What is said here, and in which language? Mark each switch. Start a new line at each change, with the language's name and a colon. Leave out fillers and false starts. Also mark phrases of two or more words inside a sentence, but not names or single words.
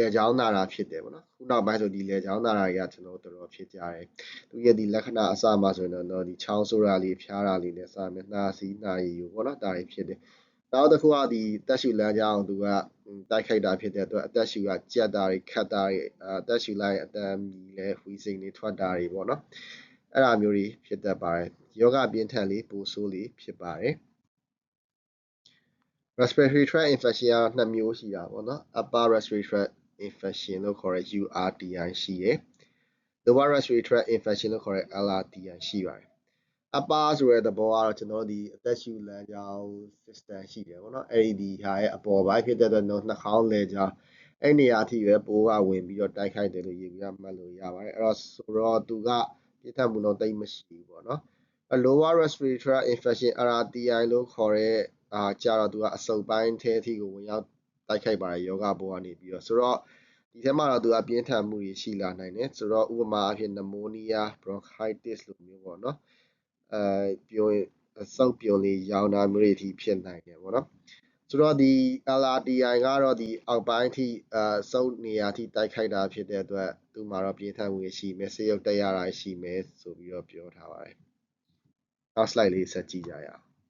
Burmese: ည်ချောင်းနာတာဖြစ်တယ်ပေါ့နော်ခုနောက်ပိုင်းဆိုဒီလည်ချောင်းနာတာတွေကကျွန်တော်တို့တော်တော်ဖြစ်ကြတယ်သူရဲ့ဒီလက္ခဏာအစမှာဆိုရင်တော့ဒီချောင်းဆိုးတာလေးဖျားတာလေးနဲ့စမယ်နှာစီးနှာရည်ယူပေါ့နော်ဒါတွေဖြစ်တယ်နောက်တစ်ခုကဒီတက်ရှူလမ်းကြောင်းသူကတိုက်ခိုက်တာဖြစ်တဲ့အတွက်အသက်ရှူကကြက်တာတွေခတ်တာတွေအသက်ရှူလိုက်အတန်မြည်လဲဝီစိန်တွေထွက်တာတွေပေါ့နော်အဲ့ဒါမျိုးတွေဖြစ်တတ်ပါတယ်ယောဂပြင်းထန်လေးပိုဆိုးလေးဖြစ်ပါတယ်
English: respiratory tract infection
Burmese: ကနှစ်မျိုးရှိတာပေါ့နော်
English: upper respiratory tract infection
Burmese: လို့ခေါ်တဲ့ URTI ရှိရယ်
English: lower respiratory tract infection
Burmese: လို့ခေါ်တဲ့ LRTI ရှိပါတယ် upper ဆိုတဲ့သဘောကတော့ကျွန်တော်ဒီအသက်ရှူလမ်းကြောင်း system ရှိတယ်ပေါ့နော်အဲ့ ဒီဟာရဲ့အပေါ်ပိုင်းဖြစ်တဲ့အတွက်နှာခေါင်းလည်ကြားအဲ့နေရာအထိပဲပိုးကဝင်ပြီးတော့တိုက်ခိုက်တယ်လို့ရေပြမှတ်လို့ရပါတယ်အဲ့တော့ဆိုတော့သူ ကပြင်းထန်မှုတော့တိတ်မရှိဘူးပေါ့နော်
English: lower respiratory tract infection LRTI
Burmese: လို့ခေါ်တဲ့ကြာတော့သူကအဆုပ်ပိုင်းထဲအထိ ကိုဝင်ရောက်တိုက်ခိုက်ပါတယ်ယောဂပိုးကနေပြီးတော့ဆိုတော့ဒီထဲမှာတော့သူကပြင်းထန်မှုတွေရှိလာနိုင်တယ်ဆိုတော့ဥပမာအဖြစ်
English: pneumonia bronchitis
Burmese: လို့မျိုးပေါ့နော်ပြောရင်စုပ်ပြုံလေးရောင်တာမျိုးတွေအထိဖြစ်နိုင်တယ်ပေါ့နော်ဆိုတော့ဒီ LRTI ကတော့ဒီအောက်ပိုင်းအထိစုပ်နေရာအထိတိုက်ခိုက်တာဖြစ်တဲ့အတွက်သူ့မှာတော့ပြင်းထန်မှုရှိမယ်ဆေးရုပ်တက်ရတာရှိမယ်ဆိုပြီးတော့ပြောထားပါတယ်နောက် slide လေးဆက်ကြည့်ကြရအောင်